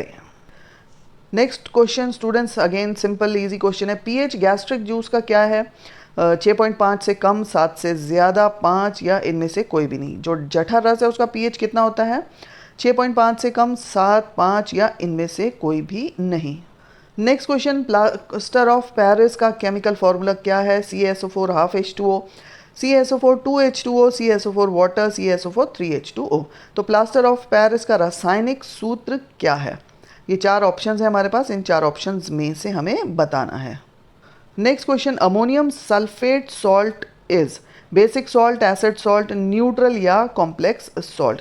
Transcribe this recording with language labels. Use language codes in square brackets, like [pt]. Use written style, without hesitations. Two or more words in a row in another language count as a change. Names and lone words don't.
[en] next question students, again simple easy question [hi] है, पीएच [en] gastric juice [hi] का क्या है, 6.5 से कम, 7 से ज़्यादा, 5 या इनमें से कोई भी नहीं। जो जठर रस है उसका पीएच कितना होता है, 6.5 से कम, 7, 5 या इनमें से कोई भी नहीं। [en] next question, plaster of Paris [hi] का [en] chemical formula [hi] क्या है, [en] CaSO4 half H2O, CaSO4 2H2O, CaSO4 वाटर, CaSO4 3H2O। [hi] तो [en] plaster of Paris [hi] का रासायनिक सूत्र क्या है, ये 4 ऑप्शंस हैं हमारे पास, इन 4 ऑप्शंस में से हमें बताना है। [en] next question, ammonium sulphate salt is basic salt, acid salt, neutral या complex salt.